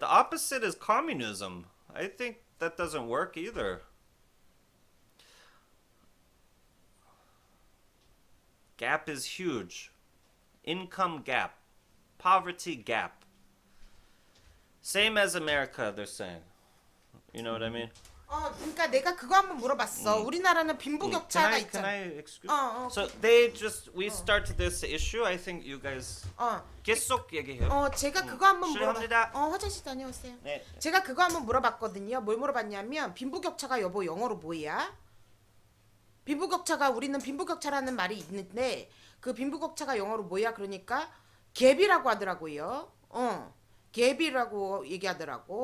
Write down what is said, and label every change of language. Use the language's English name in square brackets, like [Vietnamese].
[English] The opposite is communism. I think that doesn't work either. Gap is huge. Income gap. Poverty gap. Same as America, they're saying. You know what I mean? [Korean] 그러니까 내가 그거 한번 물어봤어. 우리나라는 빈부격차가 [English] Can [Korean] 있잖아. [English] I excuse? [Korean] 어. [English] So we start this issue. I think you guys [Korean] 계속 얘기해요. 제가 그거 한번 실례합니다. 화장실 다녀오세요. 네. 제가 그거 한번 물어봤거든요. 뭘 물어봤냐면 빈부격차가 여보 영어로 뭐야? 빈부격차가 우리는 빈부격차라는 말이 있는데 그 빈부격차가 영어로 뭐야? 그러니까 갭이라고 하더라고요. 갭이라고 얘기하더라고.